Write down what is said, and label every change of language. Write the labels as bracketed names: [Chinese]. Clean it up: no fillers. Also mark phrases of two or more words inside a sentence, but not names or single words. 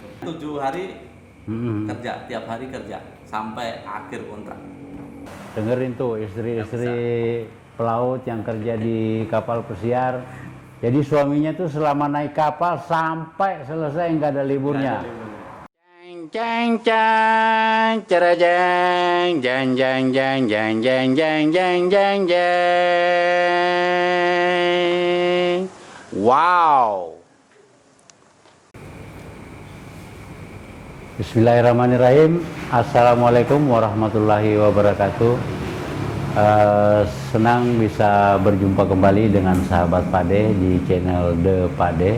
[Indonesian] 7 hari kerja, tiap hari kerja sampai akhir kontrak. Dengerin tuh istri-istri pelaut yang kerja di kapal pesiar. Jadi suaminya tuh selama naik kapal sampai selesai nggak ada liburnya. Jeng jeng cerejeng jeng jeng jeng jeng jeng jeng jeng jeng jeng. Wow. [Arabic] بسم الله الرحمن الرحيم. السلام عليكم ورحمة الله وبركاته. [Indonesian] Senang bisa berjumpa kembali dengan sahabat Pade di channel The Pade.